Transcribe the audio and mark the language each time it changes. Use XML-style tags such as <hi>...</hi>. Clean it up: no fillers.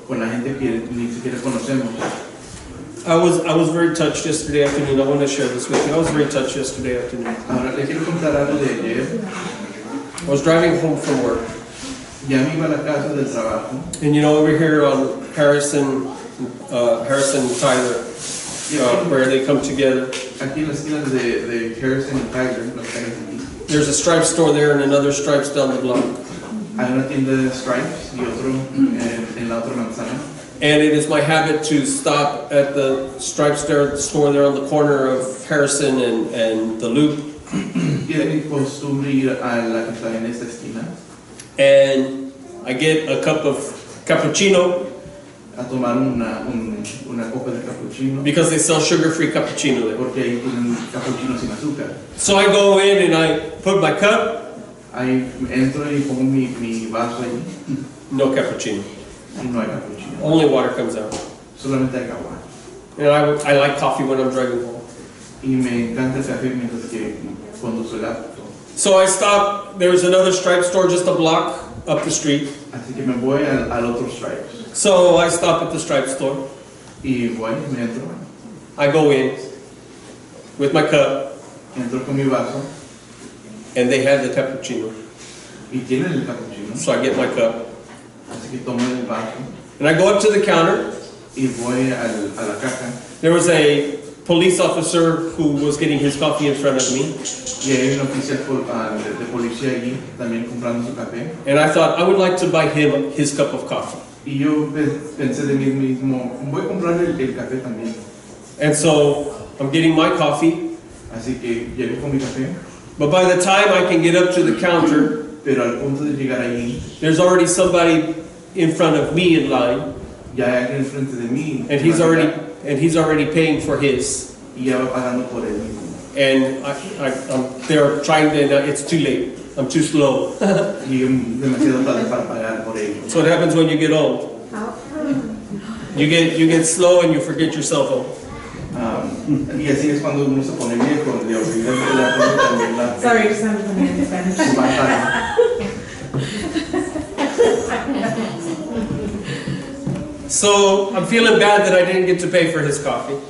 <es>con la gente que ni siquiera conocemos.</es> <en>I was very touched yesterday afternoon. I want to share this with you. I was very touched yesterday afternoon.</en> <es>Ahora le quiero contar algo de ayer.</es> <en>I was driving home from work,</en> <es>Ya me iba a la casa del trabajo.</es> <en>and you know, over here on Harrison and Tyler, where they come together,</en> <es>Aquí en las esquinas de Harrison y Tyler, las calles aquí,</es> <en>there's a Stripes store there and another Stripes down the block.</en> <es>hay una tienda de Stripes y otro en la otra manzana.</es> <en>And it is my habit to stop at the Stripes store there on the corner of Harrison and the Loop.</en> <es>Y de mi costumbre ir a la que está en esta esquina</es> <en>And I get a cup of cappuccino</en> <es>a tomar una copa de cappuccino</es> <en>because they sell sugar-free cappuccino there.</en> <es>porque ahí tienen cappuccino sin azúcar.</es> <en>So I go in and I put my cup,</en> <es>Ahí entro y pongo mi vaso ahí</es> <en>no cappuccino.</en> <es>y no hay cappuccino,</es> <en>Only water comes out.</en> <es>solamente hay agua.</es> <en>And I like coffee when I'm driving home.</en> <es>Y me encanta el café mientras que conduzco el auto.</es> <en>So I stop, there's another Stripe store just a block up the street.</en> <es>Así que me voy al otro Stripes</es> <en>So I stop at the Stripe store.</en> <es>y voy, me entro</es> <en>I go in with my cup</en> <es>con mi vaso</es> <en>and they have the cappuccino.</en> <es>y tienen el cappuccino.</es> <en>So I get my cup</en> <es>Así que tomo el vaso</es> <en>and I go up to the counter.</en> <es>y voy a la caja</es> <en>There was a police officer who was getting his coffee in front of me.</en> <es>y hay un oficial de policía allí también comprando su café.</es> <en>And I thought I would like to buy him his cup of coffee.</en> <es>Y yo pensé de mí mismo, voy a comprar el café también.</es> <en>And so I'm getting my coffee.</en> <es>Así que llego con mi café,</es> <en>But by the time I can get up to the counter,</en> <es>pero al punto de llegar allí,</es> <en>there's already somebody in front of me in line.</en> <es>ya hay alguien enfrente de mí</es> <en>And he's already paying for his.</en> <es>y ya va pagando por él mismo.</es> <en>And they're trying to, it's too late. I'm too slow.</en> <es>Y demasiado tarde para pagar por ello.</es> <en>That's what happens when you get old. You get slow and you forget your cell phone.</en> <es>Y así es cuando uno se pone viejo, le olvida el teléfono también la</es> <en>Sorry, something in Spanish.</en> <es>su pantalla.</es> <en>So I'm feeling bad that I didn't get to pay for his coffee.</en>